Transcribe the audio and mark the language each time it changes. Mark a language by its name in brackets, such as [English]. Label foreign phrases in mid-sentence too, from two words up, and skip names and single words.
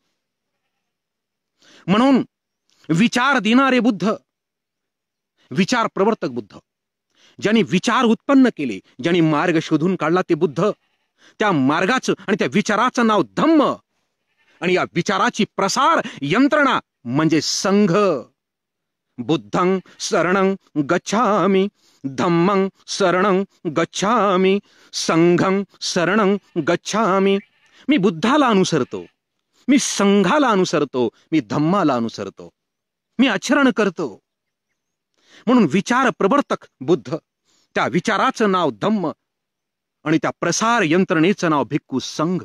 [Marathi] म्हणून विचार देणारे बुद्ध, विचार प्रवर्तक बुद्ध, ज्यांनी विचार उत्पन्न केले, ज्यांनी मार्ग शोधून काढला ते बुद्ध, त्या मार्गाचं आणि त्या विचाराचं नाव धम्म आणि या विचाराची प्रसार यंत्रणा म्हणजे संघ. [Pali] बुद्धं शरणं गच्छामि, धम्मं शरणं गच्छामि, संघं शरणं गच्छामि. [Marathi] मी बुद्धाला अनुसरतो, मी संघाला अनुसरतो, मी धम्माला अनुसरतो, मी आचरण करतो. म्हणून विचार प्रवर्तक बुद्ध, त्या विचाराचं नाव धम्म आणि त्या प्रसार यंत्रणेचं नाव भिक्खू संघ.